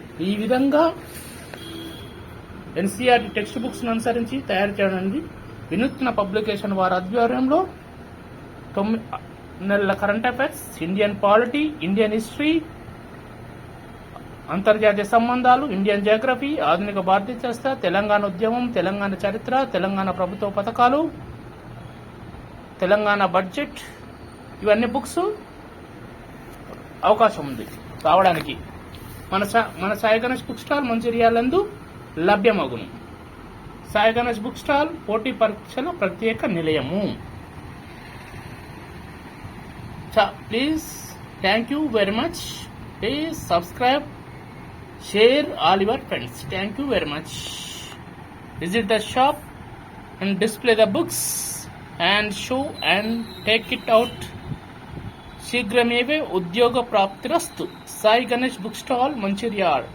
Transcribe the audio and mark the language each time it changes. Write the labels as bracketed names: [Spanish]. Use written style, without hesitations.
[Telugu] ఈ విధంగా NCERT text books అనుసరించి తయారు చేయడానికి వినూత్న పబ్లికేషన్ వారి ఆధ్వర్యంలో 9 నెలల current affairs, Indian polity, Indian history, అంతర్జాతీయ సంబంధాలు, ఇండియన్ జియోగ్రఫీ, ఆధునిక భారతీయ శాస్త్ర, తెలంగాణ ఉద్యమం, తెలంగాణ చరిత్ర, తెలంగాణ ప్రభుత్వ పథకాలు, తెలంగాణ బడ్జెట్, ఇవన్నీ బుక్స్ అవకాశం ఉంది రావడానికి. మన Sai Ganesh book stall మంచిర్యాలందు లభ్యమగును. Sai Ganesh book stall పోటీ పరీక్షల ప్రత్యేక నిలయము. [English] Please, thank you very much. Please subscribe, share all your friends. Thank you very much. Visit the shop and display the books and show and take it out. [Telugu] శీఘ్రమేవే ఉద్యోగ ప్రాప్తిరస్తు. Sai Ganesh book stall Mancherial.